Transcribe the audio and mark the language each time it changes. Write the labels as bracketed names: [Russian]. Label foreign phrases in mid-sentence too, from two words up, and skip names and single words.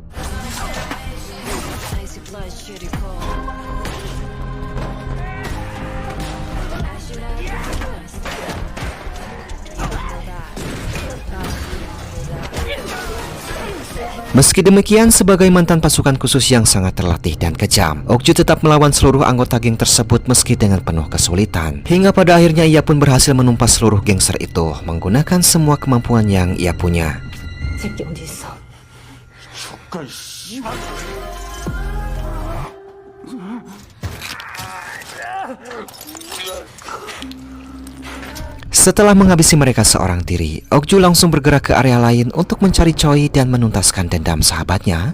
[Indonesian] Meski demikian, sebagai mantan pasukan khusus yang sangat terlatih dan kejam, Okju tetap melawan seluruh anggota geng tersebut meski dengan penuh kesulitan. Hingga pada akhirnya ia pun berhasil menumpas seluruh gangster itu menggunakan semua kemampuan yang ia punya. [Korean] 새끼 어디 있어? [Indonesian] Setelah menghabisi mereka seorang diri, Okju langsung bergerak ke area lain untuk mencari Choi dan menuntaskan dendam sahabatnya.